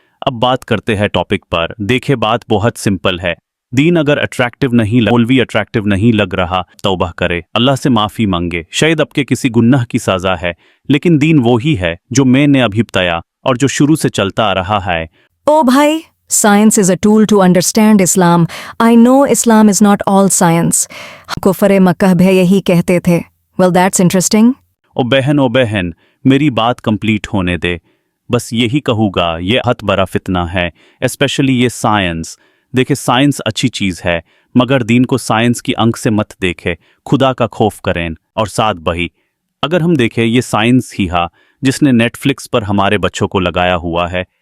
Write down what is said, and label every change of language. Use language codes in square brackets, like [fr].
[ur] اب بات کرتے ہیں ٹاپک پر. دیکھے بات بہت سمپل ہے. دین اگر مولوی اٹریکٹیو نہیں لگ رہا، توبہ کرے، اللہ سے معافی مانگے. شاید اب کے کسی گناہ کی سزا ہے، لیکن دین وہی ہے جو میں نے ابھی بتایا اور جو شروع سے چلتا آ رہا ہے. او بھائی، [en] science is a tool to understand Islam. I know Islam is not all science. [ur] کفر مکہ بھی یہی کہتے تھے. [en] Well, that's interesting. [ur] او بہن، میری بات کمپلیٹ ہونے دے. بس یہی کہوں گا، یہ بہت بڑا فتنہ ہے، اسپیشلی یہ سائنس. دیکھے سائنس اچھی چیز ہے، مگر دین کو سائنس کی آنکھ سے مت دیکھے، خدا کا خوف کریں. اور ساتھ بھائی، اگر ہم دیکھیں یہ سائنس ہی ہے جس نے نیٹ فلکس پر ہمارے بچوں کو لگایا ہوا ہے.